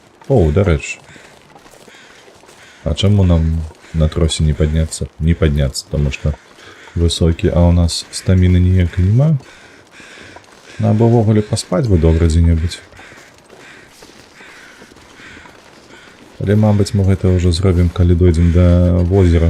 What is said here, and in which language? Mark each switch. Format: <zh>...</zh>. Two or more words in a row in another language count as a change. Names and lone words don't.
<uk>О, до речі. А чому нам на тросі не підняться? Не підняться, тому що високі, а у нас стаміни ніякої нема.</uk> <be>Або ввогуле поспать би добре дзе-небудзь. Але, мабыць, мы гэта ўжо зробім, калі дойдзем да возера.</be>